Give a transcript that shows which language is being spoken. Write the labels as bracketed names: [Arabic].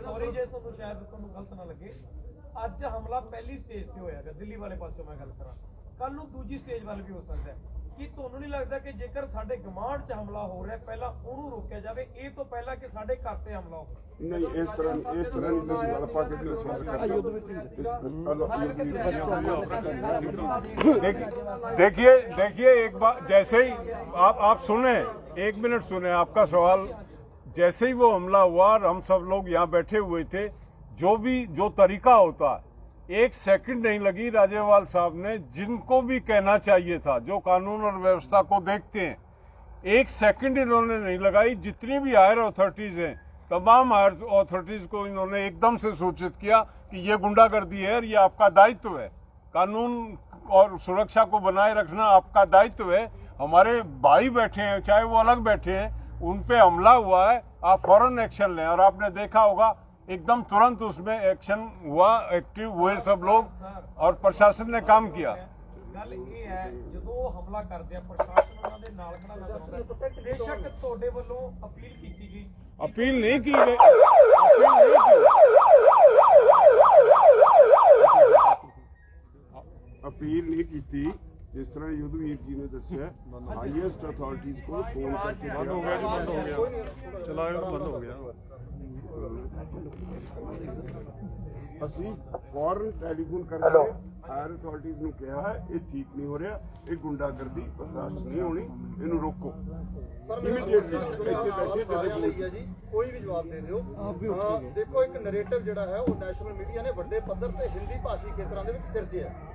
[Punjabi] Sorry ਜੇ ਤੁਹਾਨੂੰ ਸ਼ਾਇਦ ਤੁਹਾਨੂੰ ਗਲਤ ਨਾ ਲੱਗੇ, ਅੱਜ ਹਮਲਾ ਪਹਿਲੀ ਸਟੇਜ ਤੇ ਹੋਇਆਗਾ ਦਿੱਲੀ ਵਾਲੇ ਪਾਸੋਂ ਮੈਂ ਗੱਲ ਕਰਾਂ, ਕੱਲ ਨੂੰ ਦੂਜੀ ਸਟੇਜ ਵੱਲ ਵੀ ਹੋ ਸਕਦਾ ਹੈ। ਕੀ ਤੁਹਾਨੂੰ ਨਹੀਂ ਲੱਗਦਾ ਕਿ ਜੇਕਰ ਸਾਡੇ ਗਮਾਂਡ 'ਚ ਹਮਲਾ ਹੋ ਰਿਹਾ ਪਹਿਲਾਂ ਉਹਨੂੰ ਰੋਕਿਆ ਜਾਵੇ, ਇਹ ਤੋਂ ਪਹਿਲਾਂ ਕਿ ਸਾਡੇ ਘਰ ਤੇ ਹਮਲਾ ਹੋਵੇ? [Hindi] नहीं, इस तरह नहीं [Punjabi] ਤੁਸੀਂ ਗੱਲ ਪਾ ਕੇ ਵਿਸ਼ਵਾਸ ਕਰਦੇ [Hindi] देखिए एक बात, जैसे ही आप सुने, 1 मिनट सुने आपका सवाल। जैसे ही वो हमला हुआ और हम सब लोग यहाँ बैठे हुए थे, जो तरीका होता है 1 सेकंड नहीं लगी राजेवाल साहब ने, जिनको भी कहना चाहिए था, जो कानून और व्यवस्था को देखते हैं, 1 सेकंड इन्होंने नहीं लगाई। जितनी भी हायर अथॉरिटीज हैं तमाम हायर अथॉरिटीज को इन्होंने एकदम से सूचित किया कि ये गुंडागर्दी है और ये आपका दायित्व है, कानून और सुरक्षा को बनाए रखना आपका दायित्व है। हमारे भाई बैठे हैं, चाहे वो अलग बैठे हैं, उन पे हमला हुआ है, आप फौरन एक्शन लें। और आपने देखा होगा एकदम तुरंत उसमें एक्शन हुआ, एक्टिव हुए सब लोग और प्रशासन ने काम किया। [Punjabi] ਗੱਲ ਇਹ ਹੈ ਜਦੋਂ ਹਮਲਾ ਕਰਦੇ ਆ ਪ੍ਰਸ਼ਾਸਨ ਉਹਨਾਂ ਦੇ ਨਾਲ ਖੜਾ ਨਜ਼ਰ ਆਉਂਦਾ ਹੈ। ਬੇਸ਼ੱਕ ਤੁਹਾਡੇ ਵੱਲੋਂ ਅਪੀਲ ਕੀਤੀ ਗਈ, [Hindi] अपील नहीं की गई, अपील नहीं की। अपील नहीं की थी। जिस तरह युद्धवीर जी ने दसिया, हाईएस्ट अथॉरिटीज को फोन करके बंद हो गया जी, बंद हो गया, चलाओ बंद हो गया। [Punjabi] ਅਸੀਂ ਫੌਰਨ ਟੈਲੀਫੋਨ ਕਰਕੇ ਹਾਇਰ ਅਥਾਰਟੀਜ਼ ਨੂੰ ਕਿਹਾ ਹੈ ਇਹ ਠੀਕ ਨਹੀਂ ਹੋ ਰਿਹਾ, ਇਹ ਗੁੰਡਾਗਰਦੀ ਬਰਦਾਸ਼ਤ ਨਹੀਂ ਹੋਣੀ, ਇਹਨੂੰ ਰੋਕੋ। ਇਮੀਡੀਏਟਲੀ ਇੱਥੇ ਬੈਠੇ ਸਾਰਿਆਂ ਲਈ ਹੈ ਜੀ, ਕੋਈ ਵੀ ਜਵਾਬ ਦੇ ਦਿਓ। ਦੇਖੋ ਇੱਕ ਨੈਰੇਟਿਵ ਜਿਹੜਾ ਹੈ ਉਹ ਨੈਸ਼ਨਲ ਮੀਡੀਆ ਨੇ ਵੱਡੇ ਪੱਧਰ ਤੇ ਹਿੰਦੀ ਭਾਸ਼ੀ ਖੇਤਰਾਂ ਦੇ ਵਿੱਚ ਸਿਰਜਿਆ।